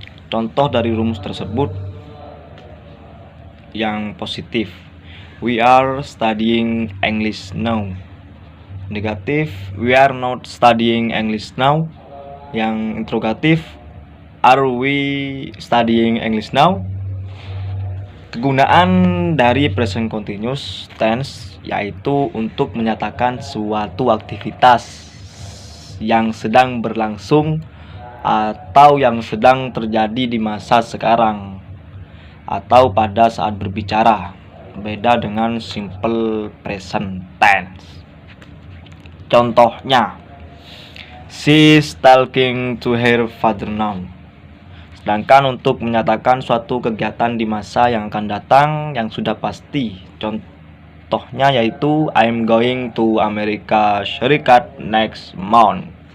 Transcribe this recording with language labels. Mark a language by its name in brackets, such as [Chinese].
[Indonesian] Contoh dari rumus tersebut yang positif, [English] we are studying English now. Negatif, we are not studying English now. [Indonesian] Yang interrogatif, [English] are we studying English now? [Indonesian] Kegunaan dari present continuous tense yaitu untuk menyatakan suatu aktivitas yang sedang berlangsung atau yang sedang terjadi di masa sekarang atau pada saat berbicara. Beda dengan simple present tense. [English] Contohnya, she's talking to her father now. [Indonesian] Sedangkan untuk menyatakan suatu kegiatan di masa yang akan datang yang sudah pasti, contohnya yaitu [English] I'm going to Amerika Serikat next month.